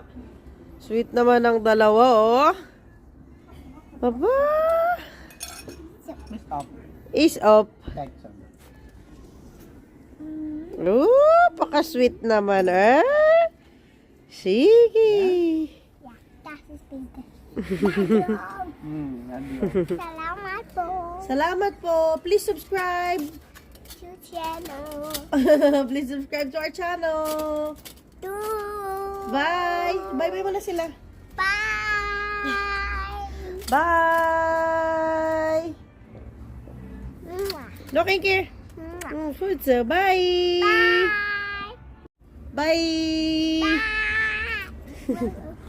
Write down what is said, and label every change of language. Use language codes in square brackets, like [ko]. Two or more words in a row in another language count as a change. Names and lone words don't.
[tl] Sweet naman ng dalawa, oh. Baba. Is up. Oh, paka-sweet naman, eh. Sige. [de] Das ist bitte. [tl] Salamat po. Salamat po. [en] Please subscribe. To channel. Please subscribe to our channel. To. [tl] Bye. Bye-bye muna sila. [en] Bye. Bye. Mwah. Looking here. Mwah. Food, so bye. Bye. Bye. Bye.